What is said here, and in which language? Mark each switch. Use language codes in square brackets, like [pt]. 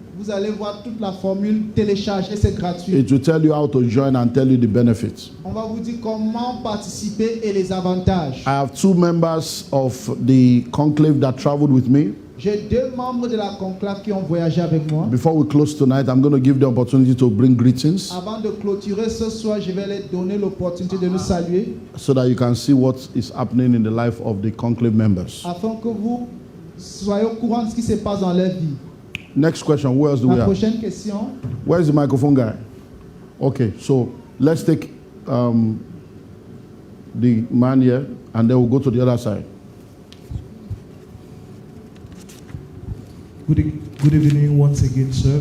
[fr] Vous allez voir toute la formule téléchargée, c'est gratuit. [en] It will tell you how to join and tell you the benefits. [fr] On va vous dire comment participer et les avantages. [en] I have 2 members of the conclave that traveled with me. [fr] J'ai 2 membres de la conclave qui ont voyagé avec moi. [en] Before we close tonight, I'm going to give the opportunity to bring greetings. [fr] Avant de clôturer ce soir, je vais leur donner l'opportunité de nous saluer. [en] So that you can see what is happening in the life of the conclave members. [fr] Afin que vous soyez au courant de ce qui se passe dans leur vie. [en] Next question. Who else do we [fr] La [en] have? [fr] prochaine question. [en] Where's the microphone guy? Okay, so let's take the man here, and then we'll go to the other side. Good evening once again, sir.